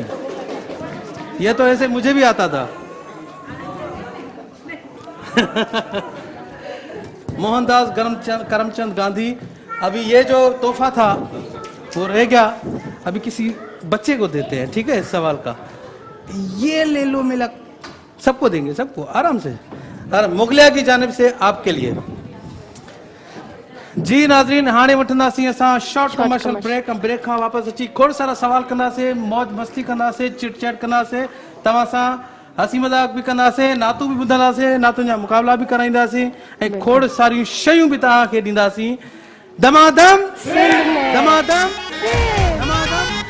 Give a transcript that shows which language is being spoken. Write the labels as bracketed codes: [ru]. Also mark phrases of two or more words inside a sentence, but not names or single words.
[ur] یہ تو ایسے مجھے بھی آتا تھا. मोहनदास करमचंद गांधी। ابھی یہ جو تحفہ تھا وہ رہ گیا، ابھی کسی بچے کو دیتے ہیں، ٹھیک ہے، اس سوال کا. یہ لے لو، ملا سب کو دیں گے، سب کو آرام سے. مغلیہ کی جانب سے آپ کے لیے. [sd] जी नाज़रीन, हाणे वठंदासीं असां [en] short commercial break. [sd] ब्रेक खां वापस अची खोड़ सारा सवाल कंदासीं, मौज मस्ती कंदासीं, [en] chit chat [sd] कंदासीं, तव्हां सां हंसी मजाक भी कंदासीं, नातू भी ॿुधंदासीं, नातुनि जा मुक़ाबला भी कराईंदासीं ऐं खोड़ सारियूं शयूं बि तव्हांखे ॾींदासीं। दमादम दमादम दमादम।